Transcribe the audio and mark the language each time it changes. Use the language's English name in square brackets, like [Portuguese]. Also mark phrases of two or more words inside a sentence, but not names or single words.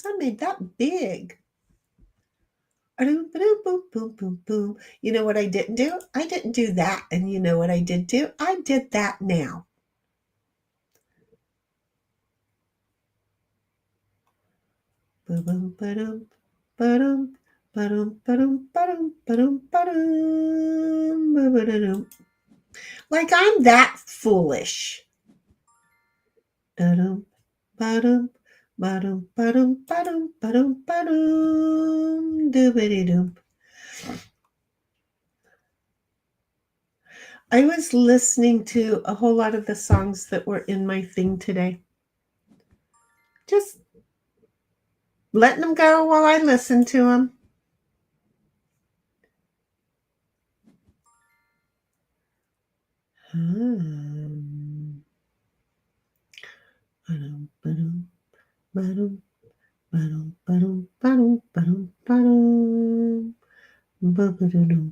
[English] I made that big. Boom, boom, boom, boom, boom. You know what I didn't do? I didn't do that. And you know what I did do? I did that now. Boom, boom, ba-dum, ba-dum, ba-dum, ba-dum, ba-dum, ba-dum, ba-dum, ba-ba-da-dum. Like I'm that foolish. Ba-dum, ba-dum, ba-dum, ba-dum, ba-dum, ba-dum, ba-dum, doobity-doom. I was listening to a whole lot of the songs that were in my thing today. Just letting them go while I listen to them. Ba-dum, ba-dum, ba-dum, ba-dum, ba-dum, ba-dum, ba-dum, ba-dum, ba-ba-da-dum.